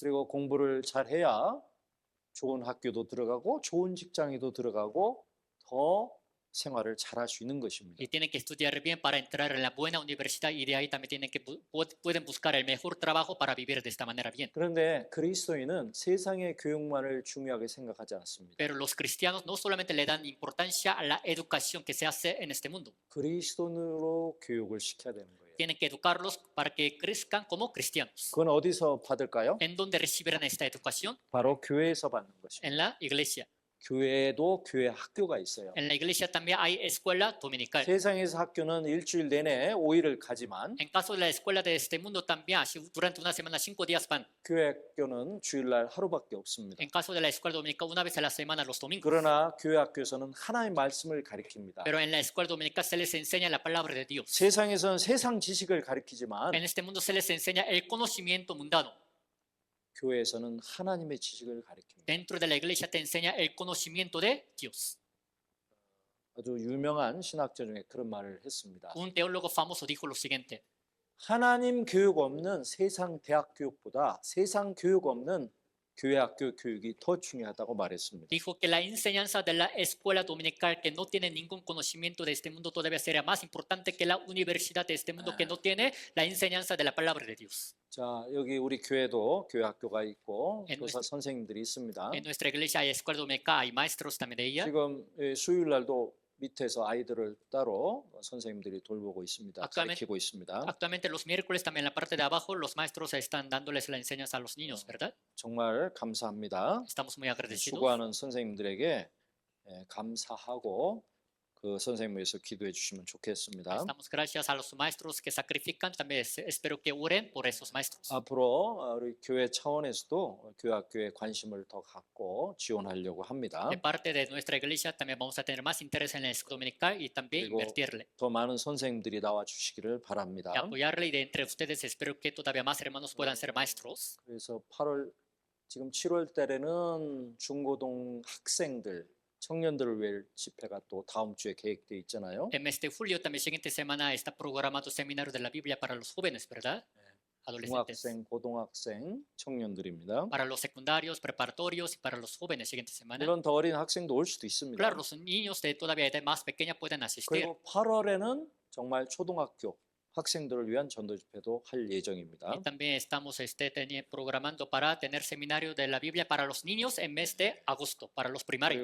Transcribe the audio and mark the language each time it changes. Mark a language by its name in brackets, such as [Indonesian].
[Korean] 그리고 공부를 잘해야 좋은 학교도 들어가고 좋은 직장에도 들어가고 더 생활을 잘할 수 있는 것입니다. [Spanish] y tienen que estudiar bien para entrar en la buena universidad y de ahí también tienen que pueden buscar el mejor trabajo para vivir de esta manera bien. [Korean] 그런데 그리스도인은 세상의 교육만을 중요하게 생각하지 않습니다. [Spanish] Pero los cristianos no solamente le dan importancia a la educación que se hace en este mundo, [Korean] 그리스도인으로 교육을 시켜야 되는 거예요. [Spanish] tienen que educarlos para que crezcan como cristianos. [Korean] 그건 어디서 받을까요? [Spanish] ¿En dónde recibirán esta educación? [Korean] 바로 교회에서 받는 것입니다. [Spanish] En la iglesia. [Korean] 교회에도 교회 학교가 있어요. [Spanish] En la iglesia también hay escuela dominical. [Korean] 세상에서 학교는 일주일 내내 5일을 가지만 [Spanish] En caso de la escuela de este mundo también, así durante una semana 5 días van. [Korean] 교회 학교는 주일날 하루밖에 없습니다. [Spanish] En caso de la escuela dominical, una vez a la semana los domingos. [Korean] 그러나 교회 학교에서는 하나님의 말씀을 가르칩니다. [Spanish] Pero en la escuela dominical se les enseña la palabra de Dios. [Korean] 세상에서는 세상 지식을 가르치지만 [Spanish] En este mundo se les enseña el conocimiento mundano. [Korean] 교회에서는 하나님의 지식을 가르칩니다. [Spanish] Dentro de la iglesia te enseña el conocimiento de Dios. [Korean] 아주 유명한 신학자 중에 그런 말을 했습니다. [Spanish] Un teólogo famoso dijo lo siguiente: [Korean] 하나님 교육 없는 세상 대학 교육보다 세상 교육 없는 교회 학교 교육이 더 중요하다고 말했습니다. [Spanish] dijo que la enseñanza de la escuela dominical que no tiene ningún conocimiento de este mundo todavía sería más importante que la universidad de este mundo que no tiene la enseñanza de la palabra de Dios. [Korean] 자, 여기 우리 교회도 교회 학교가 있고 [Spanish] En [Korean] 교사 선생님들이 있습니다. [Spanish] En nuestra iglesia hay escuela dominical, hay maestros también de ella. [Korean] 지금 수요일 날도 밑에서 아이들을 따로 선생님들이 돌보고 있습니다. 가르치고 있습니다. [Spanish] Actualmente los miércoles también en la parte de abajo los maestros están dándoles la enseñanza a los niños, ¿verdad? [Korean] 정말 감사합니다. [Spanish] Estamos muy agradecidos. [Korean] 수고하는 선생님들에게 감사하고 그 선생님 위해서 기도해 주시면 좋겠습니다. [Spanish] Estamos gracias a los maestros que sacrifican. También espero que oren por esos maestros. [Korean] 앞으로 우리 교회 차원에서도 교회 학교에 관심을 더 갖고 지원하려고 합니다. [Spanish] De parte de nuestra iglesia también vamos a tener más interés en la escuela dominical y también [Korean] 그리고 [Spanish] invertirle. [Korean] 더 많은 선생님들이 나와 주시기를 바랍니다. [Spanish] Y apoyarle y de entre ustedes espero que todavía más hermanos puedan ser maestros. [Korean] 그래서 8월 지금 7월 달에는 중고등 학생들 청년들을 위해 집회가 또 다음 주에 계획돼 있잖아요. [Spanish] En mes de julio también siguiente semana está programado seminario de la Biblia para los jóvenes, ¿verdad? Adolescentes. [Korean] 중학생, 고등학생, 청년들입니다. [Spanish] Para los secundarios, preparatorios y para los jóvenes siguiente semana. [Korean] 물론 더 어린 학생도 올 수도 있습니다. [Spanish] Claro, los niños de todavía edad más pequeña pueden asistir. [Korean] 그리고 8월에는 정말 초등학교 학생들을 위한 전도 집회도 할 예정입니다. [Spanish] Y también estamos programando para tener seminario de la Biblia para los niños en mes de agosto, para los primarios.